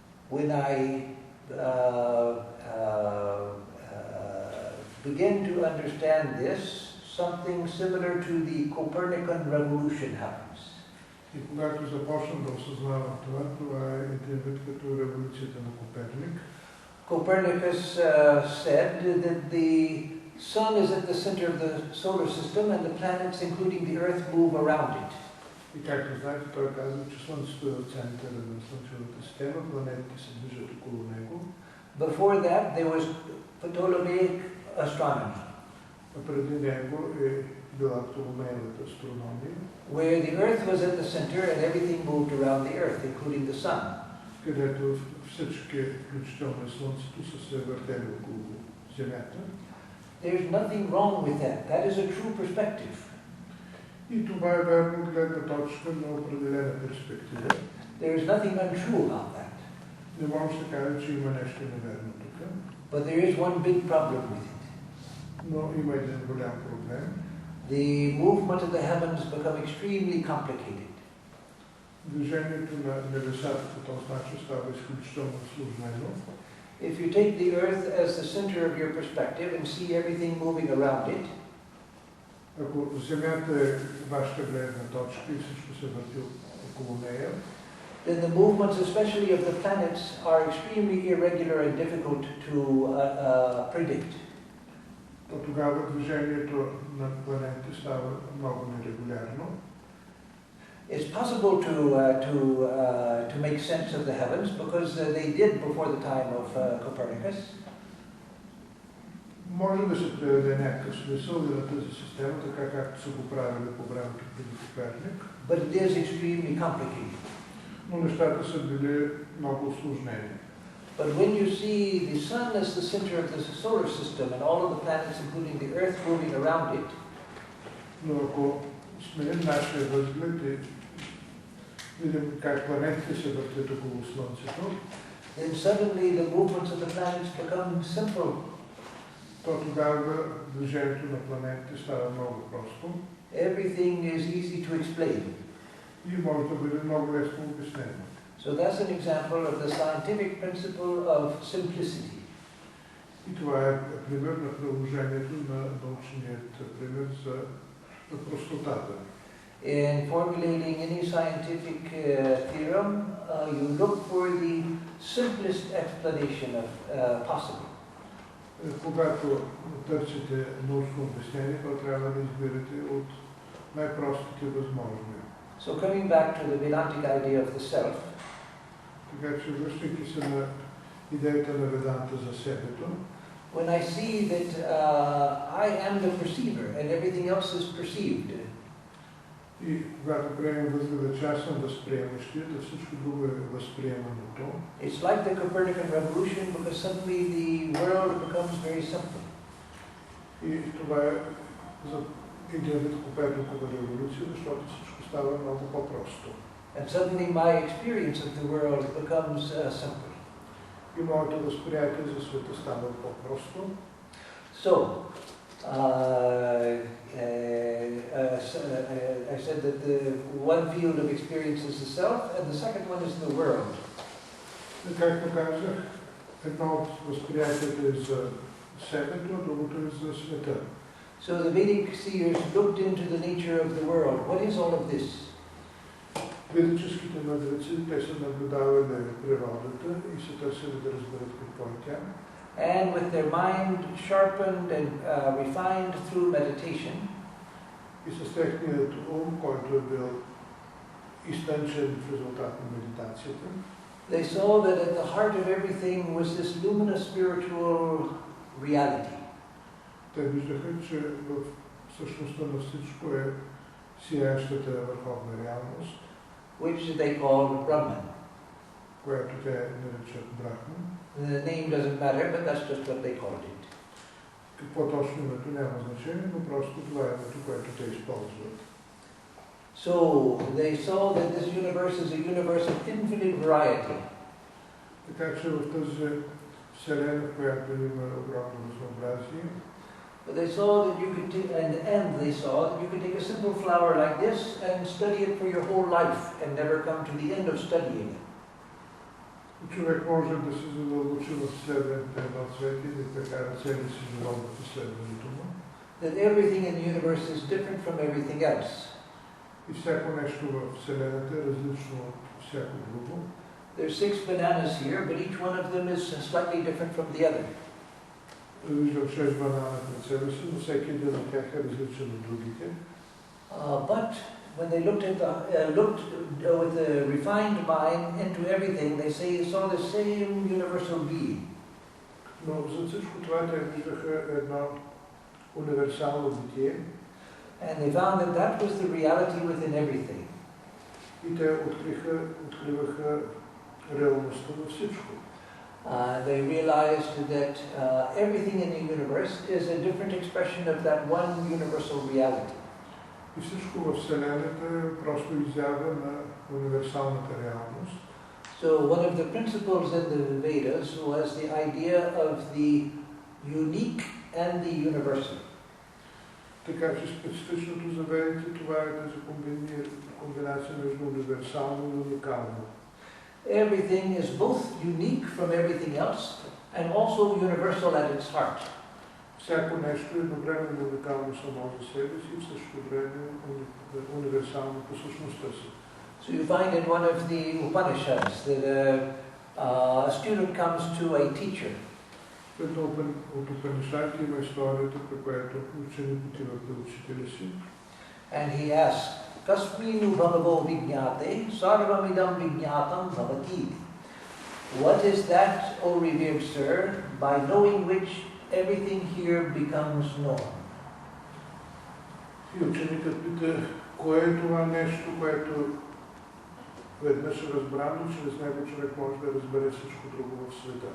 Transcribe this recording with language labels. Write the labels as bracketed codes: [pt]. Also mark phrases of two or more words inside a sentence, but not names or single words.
[en] when I begin to understand this, something similar to the Copernican revolution happens. [bg] И когато започнах да осъзнавам това е един вид като революцията на Коперник. [en] Copernicus said that the sun is at the center of the solar system and the planets, including the Earth, move around it. [bg] И както знаете, той казва, че Слънцето е в центъра на Слънчевата система, планетите се движат около него. [en] Before that, there was Ptolemaic astronomy. [bg] А преди него е била Птоломеевата астрономия, [en] where the Earth was at the center and everything moved around the Earth, including the sun. [bg] Където всички, включително Слънцето, са се въртели около Земята. [en] There's nothing wrong with that. That is a true perspective. [bg] И това е верно от гледна точка на определена перспектива. [en] There is nothing untrue about that. [bg] Не може да се каже, че има нещо неверно тук. [en] But there is one big problem with it. [bg] Но има един голям проблем. [en] The movement of the heavens become extremely complicated. [bg] Движението на небесата по този начин става изключително сложно. [en] If you take the Earth as the center of your perspective and see everything moving around it, [bg] ако Земята е вашата гледна точка и всичко се върти около нея, [en] then the movements, especially of the planets, are extremely irregular and difficult to predict. [bg] то тогава движението на планетите става много нерегулярно. [en] It's possible to make sense of the heavens because they did before the time of Copernicus. [bg] Може да се приведе някакъв смисъл на тази система, така както са го правили по времето преди Коперник. [en] But it is extremely complicated. [bg] Но нещата са били много усложнени. [en] But when you see the sun as the center of the solar system and all of the planets, including the Earth, moving around it, [bg] но ако сменим нашия възглед и видим как планетите се въртят около Слънцето, [en] then suddenly the movements of the planets become simple. [bg] то тогава движението на планетите става много просто. [en] Everything is easy to explain. [bg] И може да бъде много лесно обяснено. [en] So that's an example of the scientific principle of simplicity. [bg] И това е пример на приложението на научният пример за простотата. [en] In formulating any scientific theorem, you look for the simplest explanation of possible. [bg] Когато търсите научно обяснение, то трябва да изберете от най-простите възможни. [en] So coming back to the Vedantic idea of the self, [bg] така че връщайки се на идеята на Веданта за себето, [en] when I see that I am the perceiver and everything else is perceived, [bg] и когато приемем възгледа, че аз съм възприемащия, да всичко друго е възприеманото. [en] It's like the Copernican revolution because suddenly the world becomes very simple. [bg] И това е за един вид Коперникова революция, защото всичко става много по-просто. [en] And suddenly my experience of the world becomes simple. [bg] И моето възприятие за света става по-просто. [en] So, I said that the one field of experience is the self, and the second one is the world. [bg] Както казах, едно от възприятията е за себето, а другото е за света. [en] So the Vedic seers looked into the nature of the world. What is all of this? [bg] Ведическите мъдреци, те са наблюдавали природата и се търсили да разберат какво е тя. [en] And with their mind sharpened and refined through meditation, [bg] и с техният ум, който е бил изтънчен в резултат на медитацията, [en] they saw that at the heart of everything was this luminous spiritual reality. [bg] Те виждаха, че в същността на всичко е сияещата върховна реалност, [en] which they called Brahman. [bg] която те наричат Брахман. [en] The name doesn't matter, but that's just what they called it. [bg] Какво точно името няма значение, но просто това е името, което те използват. [en] So they saw that this universe is a universe of infinite variety. [bg] Така че в тази вселена, в която има огромно разнообразие, [en] but they saw that you could and they saw that you could take a simple flower like this and study it for your whole life and never come to the end of studying it. [bg] Човек може да се задълбочи в следването едно цвете и да прекара целия си живот в изследването му. [en] That everything in the universe is different from everything else. [bg] И всяко нещо в Вселената е различно от всяко друго. [en] There's 6 bananas here, but each one of them is slightly different from the other. [bg] Виждам 6 банана пред себе си, но всеки един от тях е различен от другите. [en] But when they looked with a refined mind into everything, they saw the same universal being. [bg] Но за всичко това те виждаха едно универсално битие. [en] And they found that that was the reality within everything. [bg] И те откриваха реалността във всичко. [en] They realized that everything in the universe is a different expression of that one universal reality. [bg] И всичко във Вселената е просто изява на универсалната реалност. [en] So one of the principles in the Vedas was the idea of the unique and the universal. [bg] Така че специфичното за ведите това е тази комбинация между универсално и уникално. [en] Everything is both unique from everything else and also universal at its heart. [bg] Всяко нещо е едновременно уникално само за себе си и в същото време универсално по същността си. [en] So you find in one of the Upanishads that a student comes to a teacher. [bg] От Упанишадите има историята, при която ученик отива при учителя си. [en] And he asks, [sa] कस्मिन्नु भगवो विज्ञाते सर्वमिदं विज्ञातं भवति. [en] What is that, O revered sir, by knowing which everything here becomes known? [bg] И ученикът пита, кое е това нещо, което веднъж е разбрано, чрез него човек може да разбере всичко друго в света.